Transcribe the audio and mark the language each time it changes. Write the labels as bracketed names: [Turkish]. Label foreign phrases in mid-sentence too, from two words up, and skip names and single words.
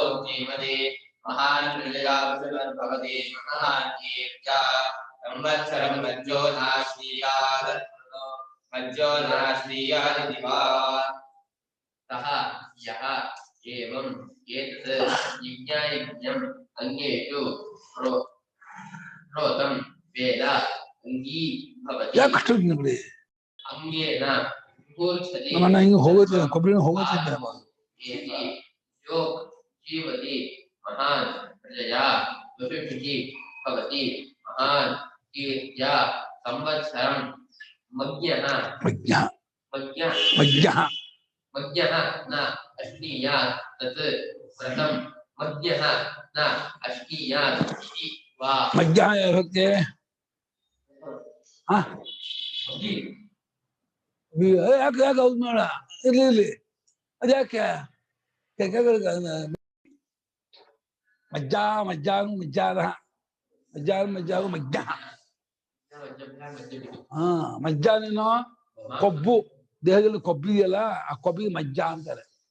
[Sanskrit] ಧೀಮತಿ ಮಹಾನ್ ಪ್ರಜಯಾಭವತಿ ಮಹಾನ್ ಕೀರ್ತ್ಯ ಸಂವತ್ಸರಂ ಮಜ್ಜೋ ನಾಶ್ರೀಯಾತ್ ದಿವಾ ಸಹ ಯಹ ಏವಂ ಏತತ್ ಯಜ್ಞಾಯಜ್ಞಂ ಅಂಗೇಷು ಪ್ರೋತಂ ವೇದ ಅಂಗೀ ಭವತಿ [Kannada] ಯಾಕಷ್ಟು ಬಿಡಿ [Sanskrit] ಅಂಗೇನ ವಿಭೂಷತಿ [Kannada] ನಮ್ಮನ್ನ ಹಿಂಗೆ ಹೋಗುತ್ತೆ ಕೊಬ್ಬರಿನ ಹೋಗುತ್ತೆ [Sanskrit] ಏತಿ ಯೋಗ್ ಜೀವತಿ ಮಹಾನ್ ಪ್ರಜಯಾ ಬಹುಭಿಃ ಭವತಿ ಮಹಾನ್ ಕೀರ್ತ್ಯ ಸಂವತ್ಸರಂ ಮಜ್ಞಃ ನ ಅಶ್ನೀಯಾತ್ ತತ್ ವ್ರತಂ ಮಜ್ಞಃ ನ ಅಶ್ನೀಯಾತ್ ಇತಿ ವಾ [Kannada] ಮಜ್ಜ ಹೋಗ್ತೆ ಯಾಕೆ ಯಾಕೆ ಹೌದು ನೋಡ ಇರ್ಲಿ ಅದ್ಯಾಕೆ ಮಜ್ಜಾನು ಮಜ್ಜ ಹಾ ಮಜ್ಜಾನೇನೋ ಕೊಬ್ಬು ದೇಹದಲ್ಲಿ ಕೊಬ್ಬಿದೆಯಲ್ಲ ಆ ಕೊಬ್ಬಿಗೆ ಮಜ್ಜ ಅಂತಾರೆ.